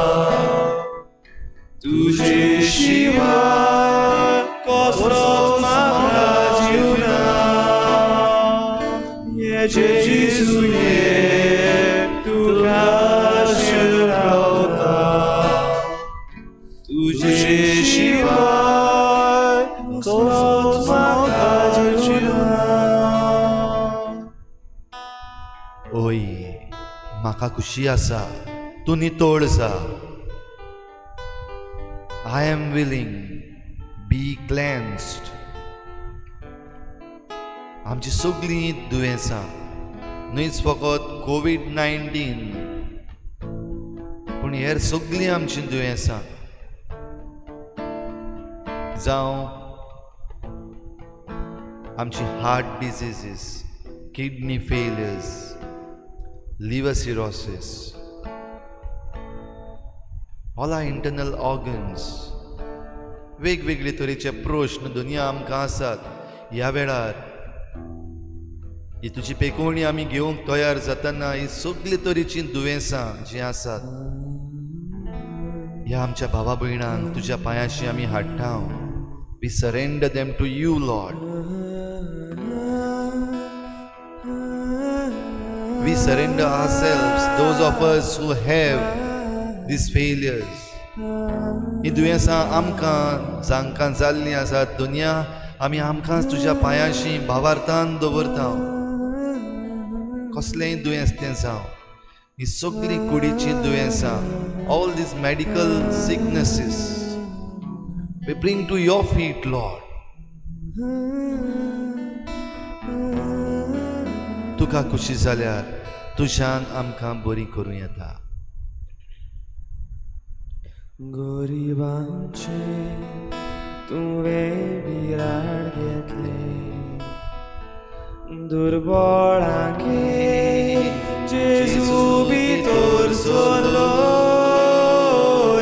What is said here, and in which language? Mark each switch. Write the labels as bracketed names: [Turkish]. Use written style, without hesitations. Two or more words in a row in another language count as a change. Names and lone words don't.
[Konkani] tuže šiva kostos mahradjuna, je Jésus je tu kažil rauta, tuže šiva kostos mahradjuna. ओय, म्हाका खुशी आसा, तूं नितोळ जा. [English] I am willing. Be cleansed. [Konkani] आमची सगळीं दुयेंसां न्हयच फकत कोविड-19 पूण हेर सगळीं आमची दुयेंसां जावं आमची [English] heart diseases, kidney failures, liver cirrhosis, all our internal organs, [Konkani] वेगवेगळे तरेचे प्रश्न दुनिया आमकां आसात. ह्या वेळार ही तुजी पेकोवणी आमी घेवंक तयार जातना ही सगळी तरेचीं दुयेंसां जीं आसात ह्या आमच्या भावा भयणांक तुज्या पांयाशी आमी हाडटा. [English] We surrender them to you, Lord. We surrender ourselves, those of us who have these failures. [Konkani] ही दुयेंसां आमकां जांकां जाल्लीं आसात दुनिया आमी आमकांच तुज्या पांयाशी भावार्थान दवरता. कसलेंय दुयेंस तें जावं, ही सगळीं कुडीचीं दुयेंसां, [English] all these medical sicknesses, we bring to your feet, Lord. [Konkani] तुका खुशी जाल्यार तुज्यान आमकां बरी करूं येता. गरिबांचे तुवें बिराड घेतले, दुर्बळांके जेजू भितर सरलोय.